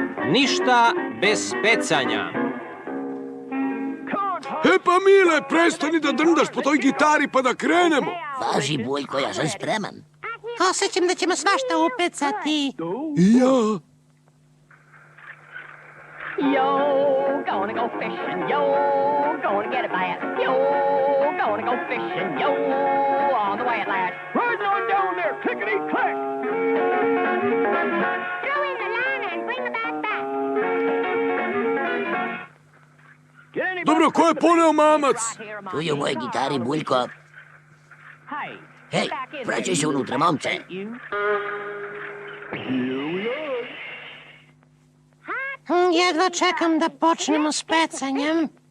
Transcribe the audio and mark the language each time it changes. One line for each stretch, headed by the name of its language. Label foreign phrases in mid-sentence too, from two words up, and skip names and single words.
Serbian: Ništa bez pecanja. E pa Mile, prestani da drndaš po toj gitari pa da krenemo. Važi, Bujko, ja sam spreman. Osjećam da ćemo svašta upecati. I ja.
English: Yo, gonna go fishing, yo, gonna get a bass, yo, gonna go fishing, yo, on the way at last. Riding on down there, clickety-clack. Throw in the line and bring the bat back.
Serbian: Dobro, ko je poneo mamac? Tu je u mojoj gitari, Bujko. Hej, vraćaj se unutra, momče. Jedva čekam da počnemo s pecanjem.